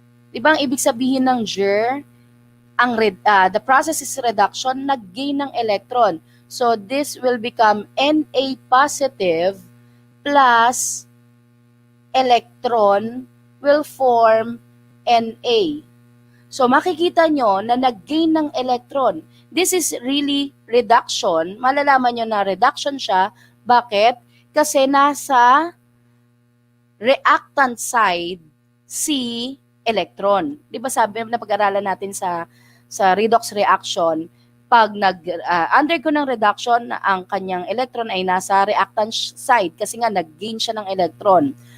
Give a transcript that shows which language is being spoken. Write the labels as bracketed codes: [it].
[tl] Diba ang ibig sabihin ng ger? [en] The process is reduction, [tl] nag-gain ng electron. [en] So this will become Na positive plus electron will form Na. [tl] So makikita nyo na nag-gain ng electron. [en] This is really reduction. [tl] Malalaman nyo na reduction siya. Bakit? Kasi nasa reactant side si electron. Di ba sabi na pag-aralan natin sa redox reaction, pag undergo ng reduction, ang kanyang electron ay nasa reactant side kasi nga nag-gain siya ng electron.